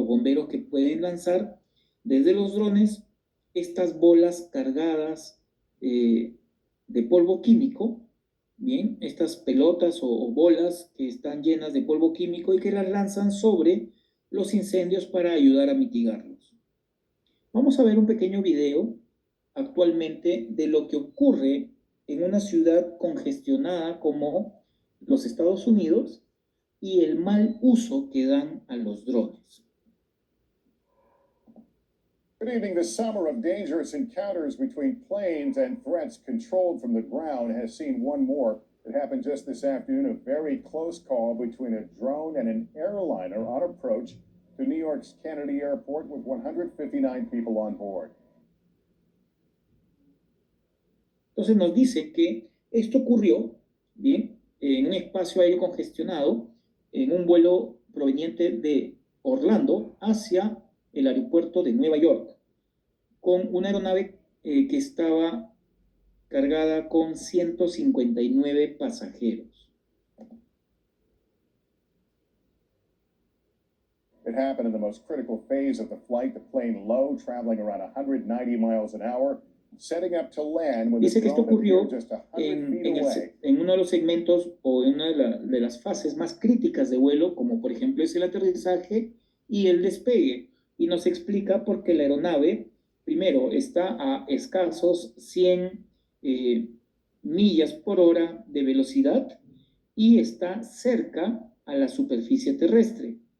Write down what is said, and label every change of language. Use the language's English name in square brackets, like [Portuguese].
[Spanish] Los bomberos que pueden lanzar desde los drones estas bolas cargadas de polvo químico, bien, estas pelotas o bolas que están llenas de polvo químico y que las lanzan sobre los incendios para ayudar a mitigarlos. Vamos a ver un pequeño video actualmente de lo que ocurre en una ciudad congestionada como los Estados Unidos y el mal uso que dan a los drones. [English] Good evening. The summer of dangerous encounters between planes and threats controlled from the ground has seen one more. It happened just this afternoon, a very close call between a drone and an airliner on approach to New York's Kennedy Airport with 159 people on board. [Spanish] Entonces nos dice que esto ocurrió, bien, en un espacio aéreo congestionado, en un vuelo proveniente de Orlando hacia el aeropuerto de Nueva York, con una aeronave que estaba cargada con 159 pasajeros. [English] It happened in the most critical phase of the flight, the plane low, traveling around 190 miles an hour, setting up to land when the [Spanish] Dice que esto [English] drone [Spanish] ocurrió [English] appeared just 100 feet away. [Spanish] en uno de los segmentos o en una de las fases más críticas de vuelo, como por ejemplo es el aterrizaje y el despegue. Y nos explica por qué la aeronave, primero, está a escasos 100 millas por hora de velocidad y está cerca a la superficie terrestre.